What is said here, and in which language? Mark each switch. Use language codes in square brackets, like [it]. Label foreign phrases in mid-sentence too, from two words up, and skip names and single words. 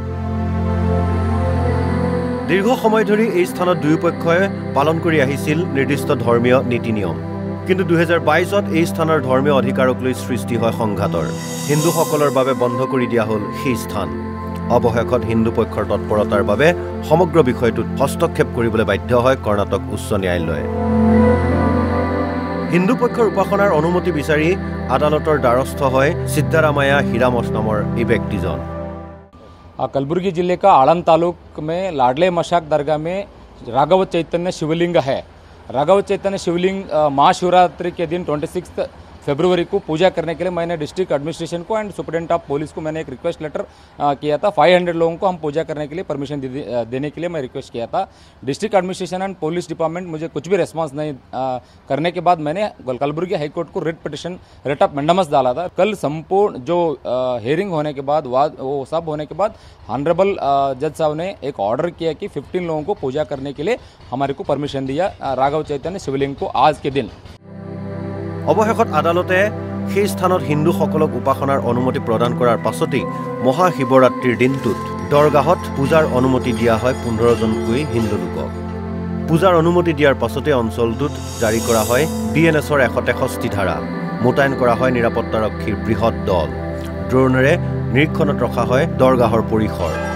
[as] দীৰ্ঘ সময় ধৰি এই স্থানত দুয়োপক্ষই পালন কৰি আহিছিল নিৰ্দিষ্ট ধৰ্মীয় নীতি নিয়ম কিন্তু 2022ত এই স্থানৰ ধৰ্মীয় অধিকাৰক লৈ সৃষ্টি হয় সংঘাতৰ হিন্দুসকলৰ বাবে বন্ধ কৰি দিয়া হ'ল সেই স্থান অৱশেষত হিন্দু পক্ষৰ তৎপৰতাৰ বাবে সমগ্ৰ বিষয়টোত হস্তক্ষেপ কৰিবলৈ বাধ্য হয় কৰ্ণাটক উচ্চ ন্যায়ালয়ে হিন্দু পক্ষৰ উপাসনাৰ অনুমতি বিচাৰি আদালতৰ দ্বাৰস্থ হয় সিদ্ধাৰামায়া হিৰামঠ নামৰ এই ব্যক্তিজন [hi] कलबुर्गी जिले का आड़ंद तालुक में लाडले मशाक दरगाह में राघव चैतन्य शिवलिंग है। राघव चैतन्य शिवलिंग महाशिवरात्रि के दिन 26 फरवरी को पूजा करने के लिए मैंने [en] district administration [hi] को [en] and superintendent of police [hi] को मैंने एक [en] request letter [hi] किया था 500 लोगों को हम पूजा करने के लिए परमिशन देने के लिए मैं रिक्वेस्ट किया था। [en] district administration and police department [hi] मुझे कुछ भी रिस्पांस नहीं करने के बाद मैंने कलबुर्गी हाईकोर्ट को [en] writ petition writ of mandamus [hi] डाला था। कल संपूर्ण जो हियरिंग होने के बाद वो सब होने के बाद [en] honourable judge [hi] साहब ने एक ऑर्डर किया कि 15 लोगों को पूजा करने के लिए हमारे को परमिशन दिया राघव चैतन्य शिवलिंग को आज के दिन। [as] অৱশেষত আদালতে সেই স্থানত হিন্দুসকলক উপাসনাৰ অনুমতি প্ৰদান কৰাৰ পাছতেই মহাশিৱৰাত্ৰিৰ দিনটোত দৰগাহত পূজাৰ অনুমতি দিয়া হয় 15 জনকৈ হিন্দু লোকক পূজাৰ অনুমতি দিয়াৰ পাছতে অঞ্চলটোত জাৰি কৰা হয় বিএনএছৰ 163 ধাৰা মোতায়েন কৰা হয় নিৰাপত্তাৰক্ষীৰ বৃহৎ দল ড্ৰোনেৰে নিৰীক্ষণত ৰখা হয় দৰগাহৰ পৰিসৰ